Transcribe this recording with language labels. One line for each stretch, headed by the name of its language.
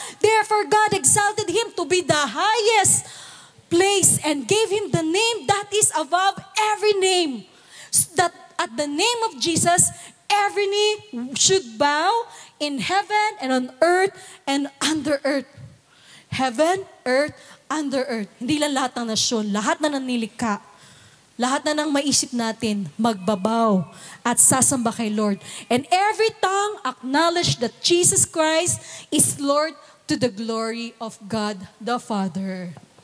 English: Therefore, God exalted Him to be the highest place and gave Him the name that is above every name. That at the name of Jesus, every knee should bow in heaven and on earth and under earth. Heaven, earth, under earth.
Filipino: Hindi lang lahat ng nasyon, lahat na nanilika, lahat na nang maisip natin, magbabaw at sasamba kay Lord.
English: And every tongue acknowledge that Jesus Christ is Lord to the glory of God the Father.